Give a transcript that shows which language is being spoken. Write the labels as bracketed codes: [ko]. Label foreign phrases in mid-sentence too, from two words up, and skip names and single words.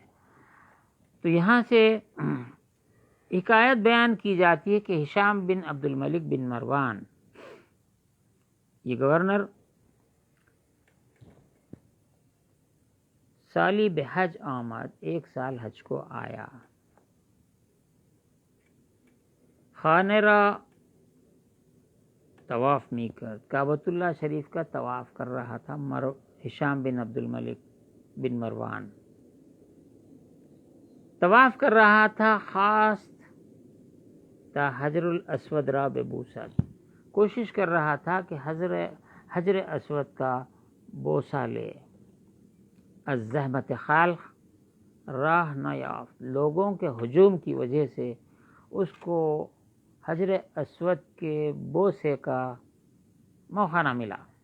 [ur] تو یہاں سے حکایت بیان کی جاتی ہے کہ ہشام بن عبد الملک بن مروان، یہ گورنر، [fa] سالی بحج آمد، [ur] ایک سال حج کو آیا، [fa] خانہ را طواف می کرد، [ur] کعبۃ اللہ شریف کا طواف کر رہا تھا ہشام بن عبد الملک بن مروان. طواف کر رہا تھا، [fa] خاص تا حجر الاسود را ببوسد، [ur] کوشش کر رہا تھا کہ حجر اسود کا بوسہ لے. [fa] الزحمت خلق راہ نہ یافت، [ur] لوگوں کے ہجوم کی وجہ سے اس کو حجر اسود کے بوسے کا موقع نہ ملا.